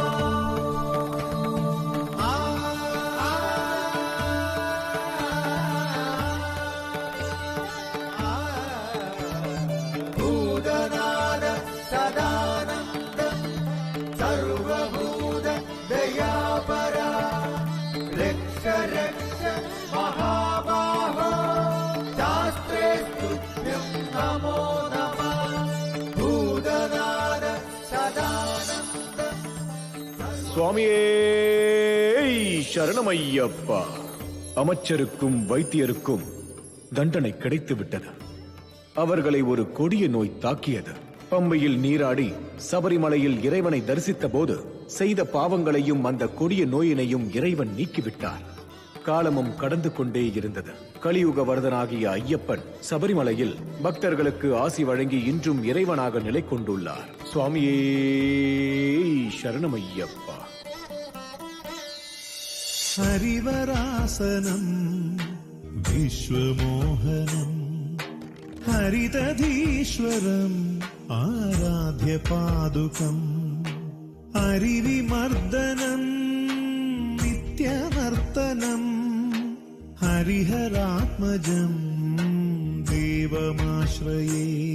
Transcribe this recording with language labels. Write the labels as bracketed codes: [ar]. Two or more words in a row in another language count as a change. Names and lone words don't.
[sa] भूतनाद सदानन्द सर्वभूत दयापरा रक्ष रक्ष महाबाहो शास्त्रे तुभ्यं नमो नमः। भूतनाद सदानन्द [ta] சுவாமியே சரணமையப்பா. அமைச்சருக்கும் வைத்தியருக்கும் தண்டனை கிடைத்து விட்டது. அவர்களை ஒரு கொடிய நோய் தாக்கியது. பம்பையில் நீராடி சபரிமலையில் இறைவனை தரிசித்த போது செய்த பாவங்களையும் அந்த கொடிய நோயினையும் இறைவன் நீக்கிவிட்டார். காலமும் கடந்து கொண்டே இருந்தது. கலியுக வரதனாகிய ஐயப்பன் சபரிமலையில் பக்தர்களுக்கு ஆசி வழங்கி இன்றும் இறைவனாக நிலை கொண்டுள்ளார். சுவாமியே சரணமையப்பா. [sa] हरिवरासनं विश्वमोहनं हरितधीश्वरं आराध्यपादुकं हरिविमर्दनं नित्यनर्तनं हरिहरात्मजं देवमाश्रये